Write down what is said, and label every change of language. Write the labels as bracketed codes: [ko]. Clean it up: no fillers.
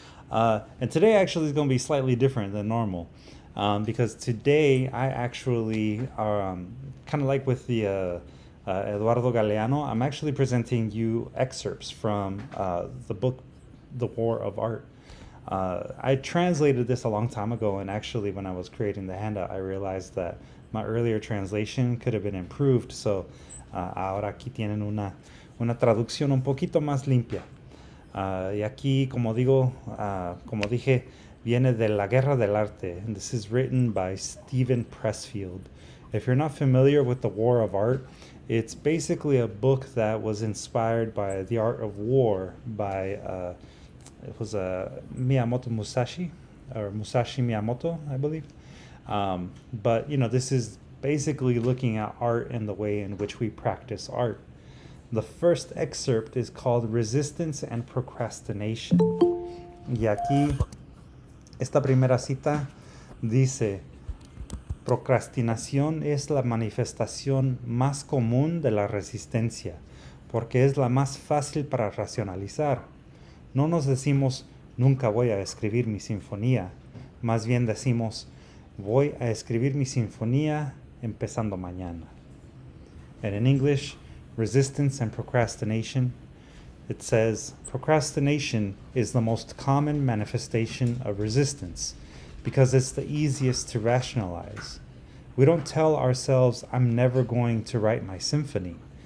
[en] And today actually is going to be slightly different than normal, because today I actually, kind of like with the Eduardo Galeano, I'm actually presenting you excerpts from the book, The War of Art. I translated this a long time ago, and actually when I was creating the handout, I realized that my earlier translation could have been improved. [es] So ahora aquí tienen una traducción un poquito más limpia. Y aquí, como dije, viene de La Guerra del Arte, [en] and this is written by Steven Pressfield. If you're not familiar with The War of Art, it's basically a book that was inspired by The Art of War by it was Miyamoto Musashi, or Musashi Miyamoto, I believe. But this is basically looking at art and the way in which we practice art. The first excerpt is called Resistance and Procrastination. [es] Y aquí, esta primera cita dice: procrastinación es la manifestación más común de la resistencia, porque es la más fácil para racionalizar. No nos decimos, nunca voy a escribir mi sinfonía. Más bien decimos, voy a escribir mi sinfonía empezando mañana. [en] And in English, resistance and procrastination, it says, procrastination is the most common manifestation of resistance because it's the easiest to rationalize. We don't tell ourselves, I'm never going to write my symphony.